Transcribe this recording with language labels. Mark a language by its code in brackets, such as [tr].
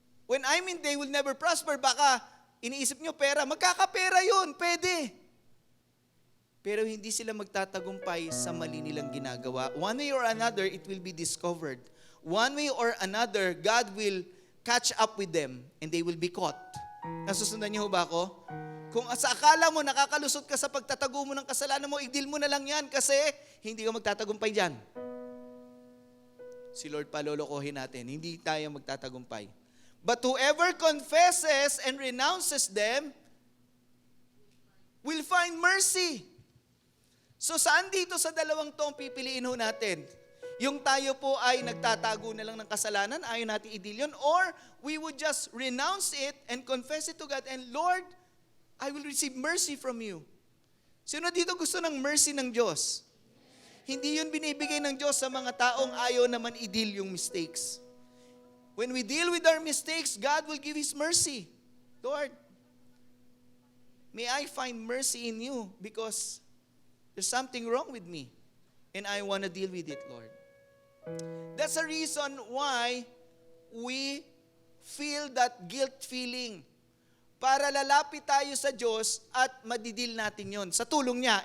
[en] When I mean they will never prosper, [tl] baka iniisip nyo pera, magkakapera yun, pwede. Pero hindi sila magtatagumpay sa mali nilang ginagawa. [en] One way or another, it will be discovered. One way or another, God will catch up with them and they will be caught. [tl] Nasusundan niyo ho ba ako? Kung sa akala mo nakakalusot ka sa pagtatago mo ng kasalanan mo, i-deal mo na lang yan kasi hindi ka magtatagumpay dyan. Si Lord pa lolokohin natin, hindi tayo magtatagumpay. [en] But whoever confesses and renounces them will find mercy. [tl] So saan dito sa dalawang to ang pipiliin ho natin? Yung tayo po ay nagtatago na lang ng kasalanan, ayaw natin i-deal yun, [en] or we would just renounce it and confess it to God, and Lord, I will receive mercy from you. [tl] Sino dito gusto ng mercy ng Diyos? Hindi yun binibigay ng Diyos sa mga taong ayaw naman i-deal yung mistakes. [en] When we deal with our mistakes, God will give His mercy. Lord, may I find mercy in you because there's something wrong with me and I want to deal with it, Lord. That's a reason why we feel that guilt feeling. [tl] Para lalapit tayo sa Diyos at madidil natin yon sa tulong niya.